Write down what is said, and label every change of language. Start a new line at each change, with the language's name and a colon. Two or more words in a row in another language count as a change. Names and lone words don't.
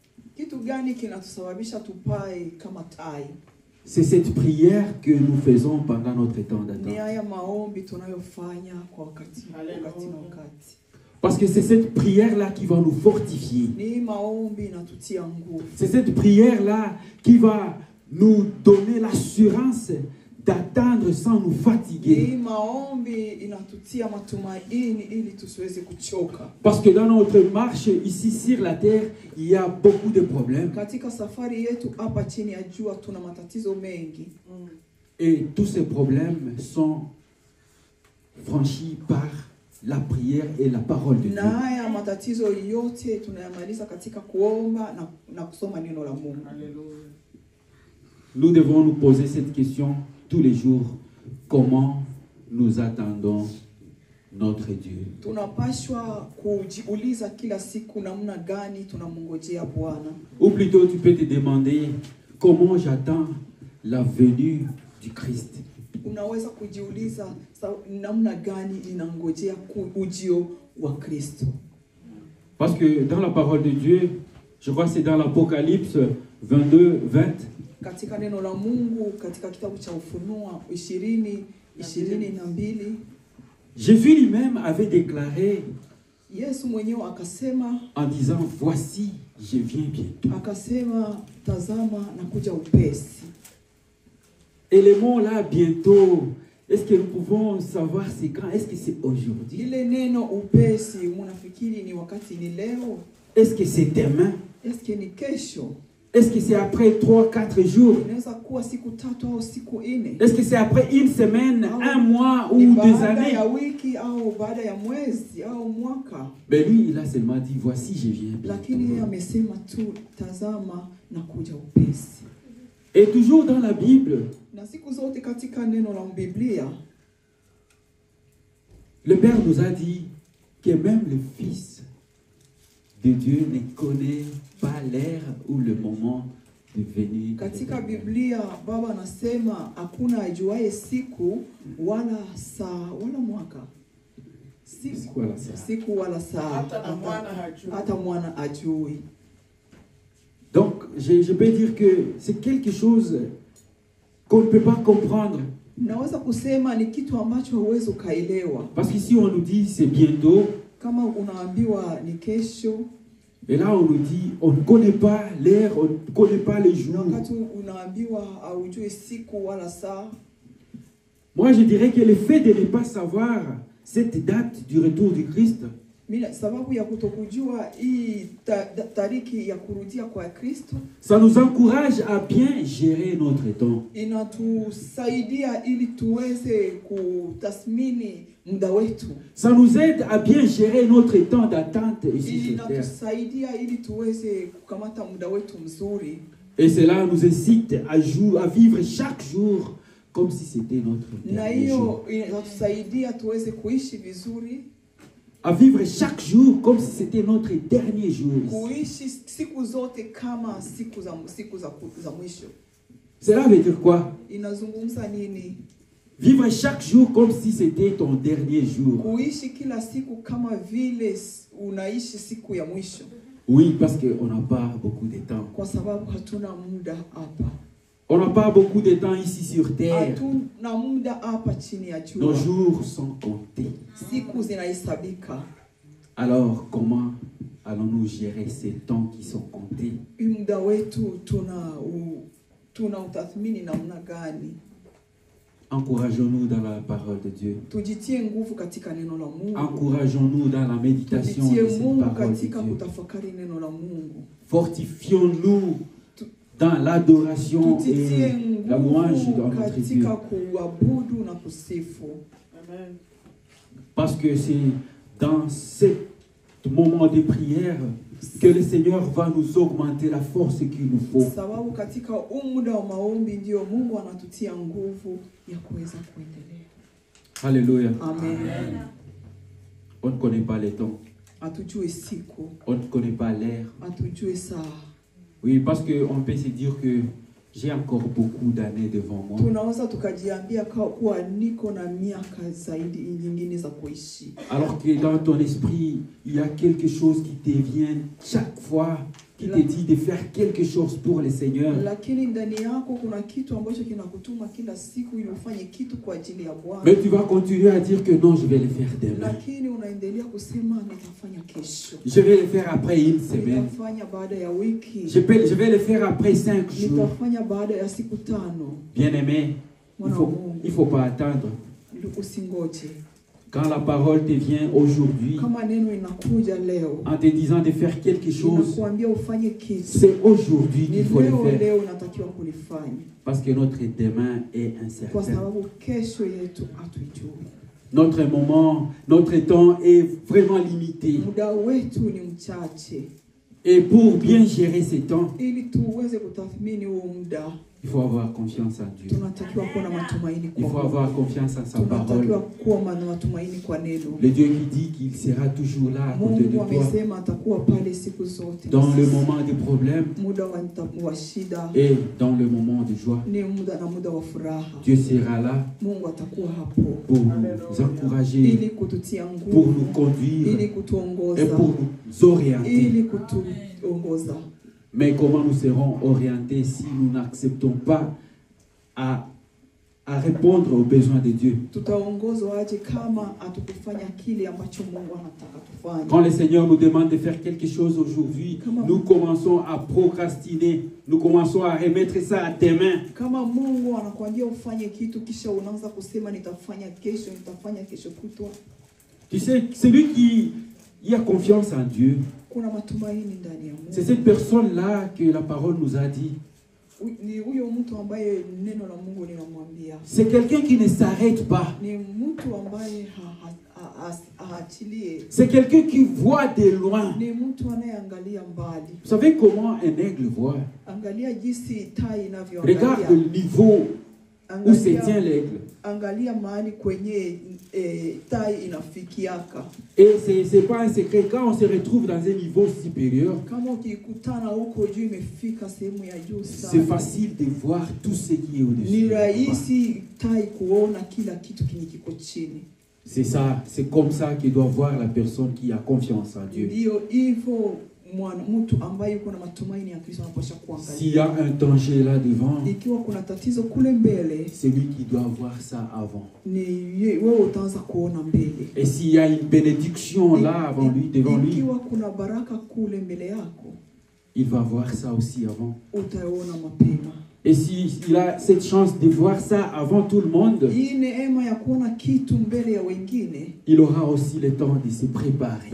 French: C'est cette prière que nous faisons pendant notre temps d'attente. Parce que c'est cette prière-là qui va nous fortifier. C'est cette prière-là qui va nous donner l'assurance d'attendre sans nous fatiguer.
Swahili: Hii maombi inatutia matumaini ili tusiweze kuchoka.
French: Parce que dans notre marche ici sur la terre, il y a beaucoup de problèmes.
Swahili: Katika safari yetu hapa chini ya jua tuna matatizo mengi.
French: Et tous ces problèmes sont franchis par la prière et la parole de Dieu.
Swahili: Na haya matatizo yote tunayamaliza katika kuomba na kusoma neno la Mungu.
French: Nous devons nous poser cette question tous les jours. Comment nous attendons notre Dieu?
Swahili: Tunapashwa kujiuliza kila siku namna gani tunamngojea Bwana.
French: Ou plutôt tu peux te demander comment j'attends la venue du Christ.
Swahili: Unaweza kujiuliza namna gani ninangojea ujio wa Kristo.
French: Parce que dans la parole de Dieu, je crois que c'est dans l'Apocalypse 22:20.
Swahili: Katika neno la Mungu katika kitabu cha Ufunuo 20:22,
French: Jésus lui-même avait déclaré
Swahili: Yesu mwenyewe akasema,
French: en disant voici je viens bientôt.
Swahili: Akasema tazama nakuja upesi.
French: Et les mots là bientôt, est-ce que nous pouvons savoir c'est quand? Est-ce que c'est aujourd'hui?
Swahili: Ile neno upesi unafikiri ni wakati ni leo?
French: Est-ce que c'est demain? Est-ce que
Swahili: ni kesho?
French: Est-ce que c'est après 3-4 jours?
Swahili: Inaweza kuwa siku 3 au siku 4.
French: Est-ce que c'est après une semaine, un mois ou
Swahili: Ni 2 baada
French: années?
Swahili: ya wiki au baada ya mwezi au mwaka.
French: Mais lui, il a seulement dit voici je viens
Swahili: Lakini yeye
French: bientôt.
Swahili: amesema tu tazama nakuja upesi.
French: Et toujours dans la Bible,
Swahili: Na siku zote katika neno la Biblia,
French: le Père nous a dit que même le Fils de Dieu ne connaît pas l'heure ou le moment de venir.
Swahili: katika Biblia Baba anasema hakuna ajuaye siku wala saa wala mwaka. Siku wala saa. Siku wala saa. Hata mwana ajui.
French: Donc, je peux dire que c'est quelque chose qu'on ne peut pas comprendre.
Swahili: Naweza kusema ni kitu ambacho huwezi ukaelewa.
French: Parce qu'ici, on nous dit c'est bientôt.
Swahili: Kama unaambiwa ni kesho.
French: Et là, on nous dit on ne connaît pas l'heure, on ne connaît pas les jours.
Swahili: Wakati unaambiwa haujui siku wala saa.
French: Moi, je dirais que le fait de ne pas savoir cette date du retour du Christ,
Swahili: Mila sababu ya kutokujua hii tariki ya kurudia kwa Kristo,
French: ça nous encourage à bien gérer notre temps.
Swahili: inatusaidia ili tuweze kutathmini muda wetu.
French: Ça nous aide à bien gérer notre temps d'attente ici sur terre.
Swahili: Inatusaidia ili tuweze kukamata muda wetu mzuri.
French: Et cela nous incite à vivre chaque jour comme si c'était notre
Swahili: Na
French: dernier jour.
Swahili: hiyo inatusaidia tuweze kuishi vizuri.
French: À vivre chaque jour comme si c'était notre dernier jour.
Swahili: Kuishi siku zote kama siku za mwisho.
French: Cela veut dire quoi?
Swahili: Inazungumza nini?
French: Vivre chaque jour comme si c'était ton dernier jour.
Swahili: Kuishi kila siku kama vile unaishi siku ya mwisho.
French: Oui, parce qu'on n'a pas beaucoup de temps.
Swahili: Kwa sababu hatuna muda hapa.
French: On n'a pas beaucoup de temps ici sur terre.
Swahili: Hatuna muda hapa chini ya jua.
French: Nos jours sont comptés.
Swahili: Siku zinahesabika.
French: Alors, comment allons-nous gérer ces temps qui sont comptés?
Swahili: Muda wetu tuna utathmini namna gani?
French: Encourageons-nous dans la parole de Dieu.
Swahili: Tujitie nguvu katika neno la Mungu.
French: Encourageons-nous dans la méditation de
Swahili: Tujitie
French: cette
Swahili: Mungu
French: parole de
Swahili: katika
French: Dieu.
Swahili: kutafakari neno la Mungu.
French: Fortifions-nous dans l'adoration
Swahili: Tujitie
French: et la louange
Swahili: nguvu
French: dans notre Dieu.
Swahili: katika kuabudu na kusifu.
French: Amen. Parce que c'est dans ce moment de prière que le Seigneur va nous augmenter la force qu'il nous faut.
Swahili: Sababu katika muda wa maombi ndio Mungu anatutia nguvu ya kuweza kuendelea.
French: Alléluia. Amen. On ne connaît pas les temps.
Swahili: Atujue siku.
French: On ne connaît pas l'heure.
Swahili: Atujue saa.
French: Oui, parce qu'on peut se dire que j'ai encore beaucoup d'années devant moi.
Swahili: Tunaweza tukajiambia kuwa niko na miaka zaidi nyingine za kuishi.
French: Alors que dans ton esprit, il y a quelque chose qui te vient chaque fois, qui te dit de faire quelque chose pour le Seigneur.
Swahili: Lakini ndani yako kuna kitu ambacho kinakutuma kila siku ili ufanye kitu kwa ajili ya Bwana.
French: Mais tu vas continuer à dire que non, je vais le faire demain.
Swahili: Lakini unaendelea kusema nitafanya kesho.
French: Je vais le faire après une semaine.
Swahili: Nitafanya baada ya wiki.
French: Je vais le faire après 5 jours.
Swahili: Nitafanya baada ya siku 5.
French: Bien-aimé, Il faut pas attendre.
Swahili: Usingoje.
French: Quand la parole te vient aujourd'hui,
Swahili: Kama neno inakuja leo,
French: en te disant de faire quelque chose,
Swahili: inakuambia ufanye kitu,
French: c'est aujourd'hui
Swahili: ni
French: qu'il faut le faire.
Swahili: leo unatakiwa kulifanya.
French: Parce que notre demain est
Swahili: Kwa
French: incertain.
Swahili: sababu kesho yetu hatuijui.
French: Notre moment, notre temps est vraiment limité.
Swahili: Muda wetu ni mchache.
French: Et pour bien gérer ces temps,
Swahili: Ili tuweze kutathmini huo muda,
French: il faut avoir confiance en Dieu.
Swahili: tunatakiwa kuwa na matumaini
French: Il faut
Swahili: kwa
French: avoir confiance en sa parole.
Swahili: tunatakiwa kuwa na matumaini kwa neno.
French: Le Dieu qui dit qu'il sera toujours là à côté de
Swahili: Mungu
French: toi
Swahili: amesema atakuwa pale siku zote.
French: dans le moment des problèmes
Swahili: Muda wa shida
French: et dans le moment de joie.
Swahili: ni muda na muda wa furaha.
French: Dieu sera là
Swahili: Mungu atakuwa hapo
French: pour nous encourager,
Swahili: ili kututia
French: pour
Swahili: nguvu,
French: nous conduire
Swahili: ili
French: et
Swahili: kutuongoza,
French: pour nous orienter.
Swahili: ili kutuongoza.
French: Mais comment nous serons orientés si nous n'acceptons pas à répondre aux besoins de Dieu?
Swahili: Tutaongozwa aje kama hatukufanya kile ambacho Mungu anataka tufanye?
French: Quand le Seigneur nous demande de faire quelque chose aujourd'hui, nous commençons à procrastiner, nous commençons à remettre ça à tes mains.
Swahili: Kama Mungu anakuambia ufanye kitu kisha unaanza kusema nitafanya kesho kutwa.
French: Tu sais, celui qui a confiance en Dieu,
Swahili: Kuna matumaini ndani ya
French: c'est
Swahili: Mungu.
French: cette personne-là que la parole nous a dit.
Swahili: Ni huyo mtu ambaye neno la Mungu linamwambia.
French: C'est quelqu'un qui ne s'arrête pas.
Swahili: Ni mtu ambaye haachilie.
French: C'est quelqu'un qui voit de loin.
Swahili: Ni mtu anayeangalia mbali.
French: Vous savez comment un aigle voit?
Swahili: Angalia jinsi tai inavyoangalia.
French: Regarde le niveau où se tient l'aigle.
Swahili: Angalia mahali kwenye tai inafikiaka.
French: Et c'est pas un secret. Quand on se retrouve dans un niveau supérieur,
Swahili: Kama ukikutana huko juu imefika sehemu ya juu sana,
French: c'est facile de voir tout ce qui est au-dessus.
Swahili: ni rahisi tai kuona kila kitu kiko chini.
French: C'est ça, c'est comme ça que doit voir la personne qui a confiance en Dieu.
Swahili: Ndio hivyo mtu ambaye yuko na matumaini ya Kristo anapaswa kuangalia.
French: S'il y a un danger là devant,
Swahili: Ikiwa kuna tatizo kule mbele,
French: c'est lui qui doit voir ça avant.
Swahili: ni wewe utaanza kuona mbele.
French: Et s'il y a une bénédiction là avant lui, devant lui,
Swahili: Ikiwa kuna baraka kule mbele yako,
French: il va voir ça aussi avant.
Swahili: utaona mapema.
French: Et s'il a cette chance de voir ça avant tout le monde,
Swahili: Hii neema ya kuona kitu mbele ya wengine,
French: il aura aussi le temps de se préparer.